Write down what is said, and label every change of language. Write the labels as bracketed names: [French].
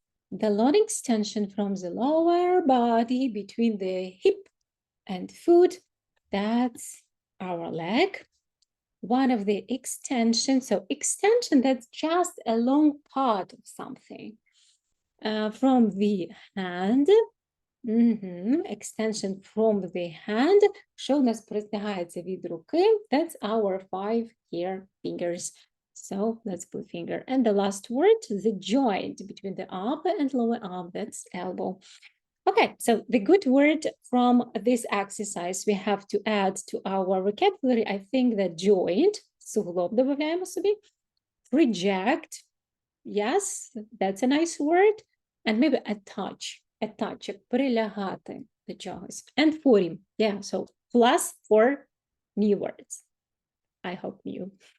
[English] The long extension from the lower body between the hip and foot, that's our leg. One of the extensions, so extension, that's just a long part of something. from the hand. Extension from the hand. [Ukrainian] Що у нас простягається від руки? [English] That's our 5 here fingers. So let's put finger. And the last word, the joint between the upper and lower arm, that's elbow. Okay, so the good word from this exercise we have to add to our vocabulary, I think that joint, [Ukrainian] суглоб добавляємо собі, [English] reject, yes, that's a nice word, and maybe attach, [Ukrainian] прилягати до чогось, [English] and foreign, yeah, so plus 4 new words. I hope new.